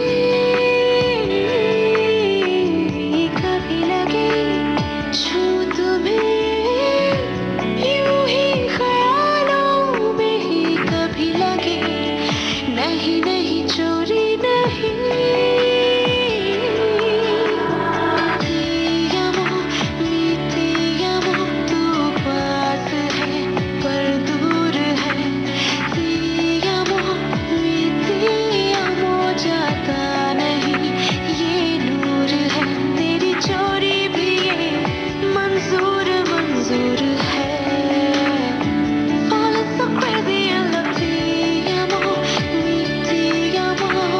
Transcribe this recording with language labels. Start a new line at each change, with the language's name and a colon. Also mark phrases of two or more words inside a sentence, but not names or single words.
Hindi: कभी लगे छू तुम्हें यूं ही ख्यालों में ही कभी लगे नहीं नहीं चोरी नहीं
Italian: Ti amo, mi ti amo
Hindi: तू पास है पर दूर है
Italian: Ti amo, mi ti amo
Hindi: जाता नहीं ये नूर है तेरी चोरी भी ये मंजूर मंजूर है
English: Falling so crazy in love
Italian: Ti amo, mi ti amo